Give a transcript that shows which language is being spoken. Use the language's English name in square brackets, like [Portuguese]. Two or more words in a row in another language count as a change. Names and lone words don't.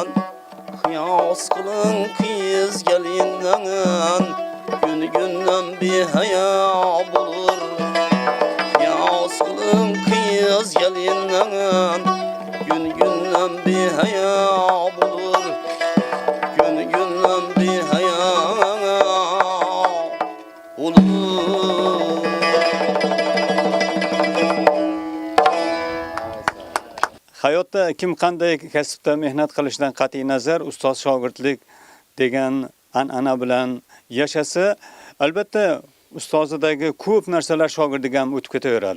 [Turkish] Kıyas kılın kız gelinden Gün günden bir haya bulur Kıyas kılın kız gelinden Gün günden bir haya bulur Gün günden bir haya olur [Uzbek] Hayotda kim qanday kasbda mehnat qilishidan qat'iy nazar ustoz shogirdlik degan an'ana bilan yashasa, albatta ustozidagi ko'p narsalar shogirdiga ham o'tib ketaveradi.